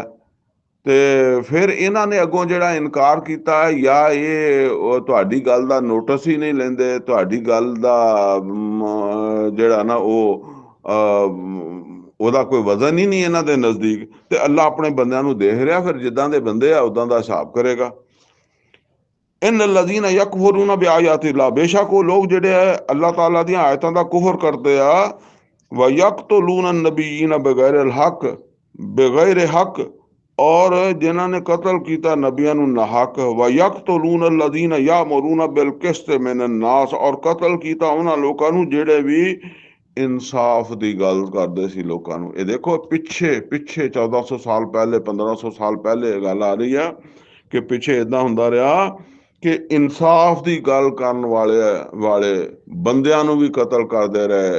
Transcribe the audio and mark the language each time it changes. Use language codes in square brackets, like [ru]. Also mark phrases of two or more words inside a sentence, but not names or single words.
[pa] ਤੇ ਫਿਰ ਇਹਨਾਂ ਨੇ ਅੱਗੋਂ ਜਿਹੜਾ ਇਨਕਾਰ ਕੀਤਾ, ਜਾਂ ਇਹ ਤੁਹਾਡੀ ਗੱਲ ਦਾ ਨੋਟਿਸ ਹੀ ਨਹੀਂ ਲੈਂਦੇ, ਤੁਹਾਡੀ ਗੱਲ ਦਾ ਜਿਹੜਾ ਨਾ ਉਹਦਾ ਕੋਈ ਵਜ਼ਨ ਹੀ ਨਹੀਂ ਇਹਨਾਂ ਦੇ ਨਜ਼ਦੀਕ। ਤੇ ਅੱਲਾ ਆਪਣੇ ਬੰਦਿਆਂ ਨੂੰ ਦੇਖ ਰਿਹਾ, ਫਿਰ ਜਿੱਦਾਂ ਦੇ ਬੰਦੇ ਆ ਉਦਾਂ ਦਾ ਹਿਸਾਬ ਕਰੇਗਾ। [ar] إن الذين يكفرون بآيات الله, [pa] ਬੇਸ਼ੱਕ ਉਹ ਲੋਕ ਜਿਹੜੇ ਆ ਅੱਲਾਹ ਤਾਲਾ ਦੀਆਂ ਆਇਤਾਂ ਦਾ ਕੁਫਰ ਕਰਦੇ ਆ। [ar] ويقتلون النبيين بغير حق بغير حق, [ur] اور جنہوں نے قتل کیا نبیاں ناحق. [ar] ويقتلون الذين يأمرون بالقسط من الناس, [ur] اور قتل کیا انہوں نے لوگوں [pa] ਜਿਹੜੇ ਵੀ ਇਨਸਾਫ ਦੀ ਗੱਲ ਕਰਦੇ ਸੀ ਲੋਕਾਂ ਨੂੰ। ਇਹ ਦੇਖੋ ਪਿੱਛੇ 1400 ਸਾਲ ਪਹਿਲੇ, 1500 ਸਾਲ ਪਹਿਲੇ ਗੱਲ ਆ ਰਹੀ ਆ ਕਿ ਪਿੱਛੇ ਇਦਾਂ ਹੁੰਦਾ ਰਿਹਾ ਕਿ ਇਨਸਾਫ ਦੀ ਗੱਲ ਕਰਨ ਵਾਲੇ ਬੰਦਿਆਂ ਨੂੰ ਵੀ ਕਤਲ ਕਰਦੇ ਰਹੇ।